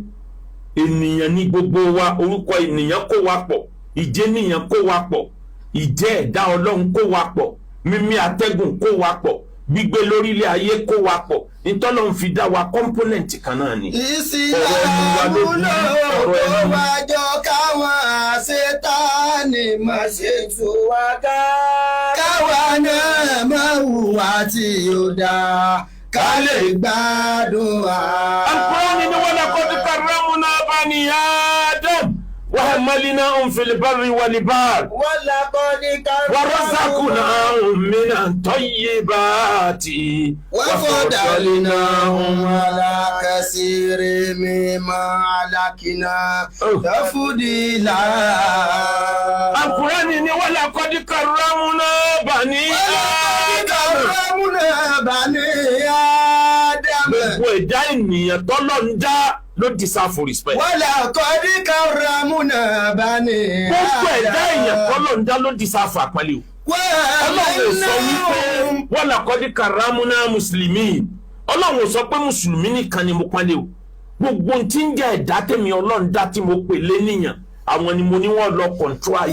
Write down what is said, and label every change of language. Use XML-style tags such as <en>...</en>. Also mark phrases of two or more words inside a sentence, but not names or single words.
<yo>ènìyàn ní gbogbo wa orúkọ ènìyàn kó wa pọ̀ ìjẹ́ ènìyàn kó wa pọ̀ ìjẹ́ ẹ̀dá Ọlọ́run kó wa pọ̀ mímí atẹ́gùn kó wa pọ̀ gbígbé lórílẹ̀ ayé kó wa pọ̀ nítọ́lọ́run fi dá wa kọ́mpónẹ̀ntì kan náà ni. ìsìlámù ló wájọ káwọn àṣetánì máa ṣe tú wa ká káwa náà máa hùwà tí yóò dáa ká lè gbádùn wa.</yo> <ar>Al-Qur'ani ni ولقد كرمنا بني آدم وحملناهم في البر والبحر ورزقناهم من الطيبات وفضلناهم على كثير ممن خلقنا تفضيلا. Al-Qur'ani ni ولقد كرمنا بني آدم.</ar> <yo>Gbogbo ẹ̀dá ènìyàn tọ́lọ́ ń dá ló</yo> <en>deserve respect.</en> <ar>ولقد كرمنا بني آدم.</ar> <yo>Gbogbo ẹ̀dá ènìyàn tọ́lọ́ ń dá ló deserve àpọ́nlé o. Ọlọ́run ò sọ wípé</yo> <ar>ولقد كرمنا</ar> <yo>mùsùlùmí. Ọlọ́run ò sọ pé mùsùlùmí nìkan ni mo pọ́nlé o. Gbogbo tí ń jẹ́ ẹ̀dá tẹ̀mí Ọlọ́run dá tí mo pè lé níyàn àwọn ni mo ní wọ́n lọ control ayé.</yo>